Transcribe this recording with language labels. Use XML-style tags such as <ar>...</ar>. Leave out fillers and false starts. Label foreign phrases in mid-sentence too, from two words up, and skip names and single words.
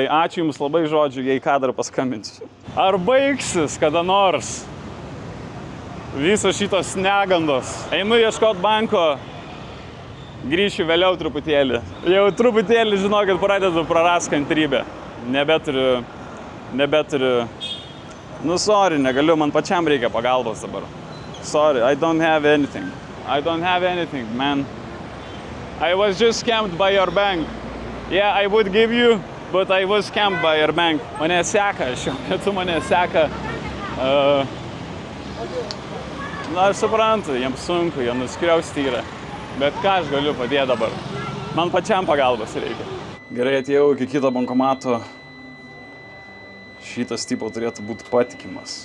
<lt>Ačiū Jums labai, žodžiu, jei ką dar paskambinsiu. Ar baigsis kada nors visos šitos negandos? Einu ieškoti banko, grįšiu vėliau truputėlį. Jau truputėlį, žinokit, pradedu prarast kantrybę. Nebeturiu. Sorry, negaliu, man pačiam reikia pagalbos dabar.</lt> <en>Sorry, I don't have anything, man. I was just scammed by your bank. Yeah, I would give you, but I was scammed by your bank.</en> <lt>Mane seka, šiuo metu mane seka. Aš suprantu, jiems sunku, jie nuskriausti yra. Bet ką aš galiu padėti dabar? Man pačiam pagalbos reikia. Gerai, atėjau iki kito bankomato. Šitas tipo turėtų būti patikimas.</lt>